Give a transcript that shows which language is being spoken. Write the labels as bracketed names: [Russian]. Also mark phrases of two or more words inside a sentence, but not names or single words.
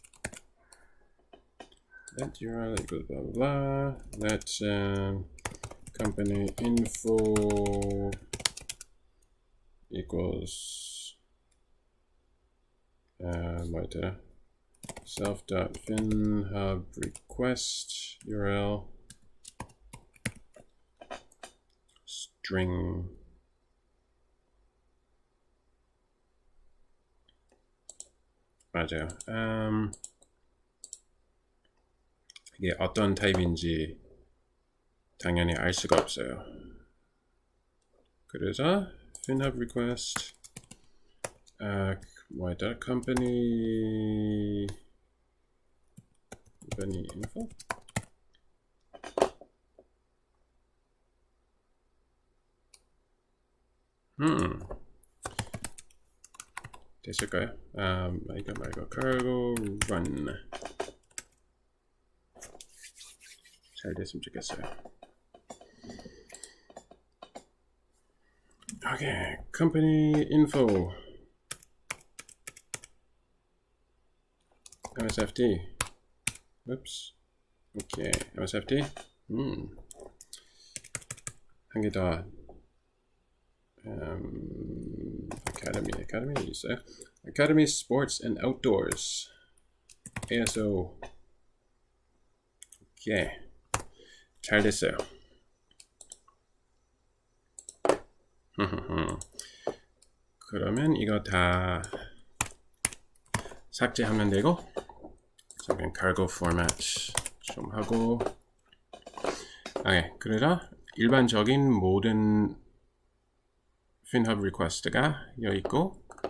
[English] That URL equals blah blah blah. Let company info equals 뭐였더라? self.finhub request URL string 맞아요. [Korean] 이게 어떤 타입인지 당연히 알 수가 없어요. 그래서 [English] finhub request [Korean] 뭐였더라? [English] company info? [Korean] 됐을까요? 이거 말고 [English] cargo run [Korean] 잘 됐으면 좋겠어요. 오케이, [English] company info MSFD oops [Korean] 오케이, MSFD 한 개 더 Academy 있어요. Academy Sports and Outdoors ASO 오케이, 잘 됐어요. 그러면 이거 다 삭제하면 되고 그냥 [English] cargo format [Korean] 좀 하고 그래서 일반적인 모든 [English] finhub request [Korean] 가 여기 있고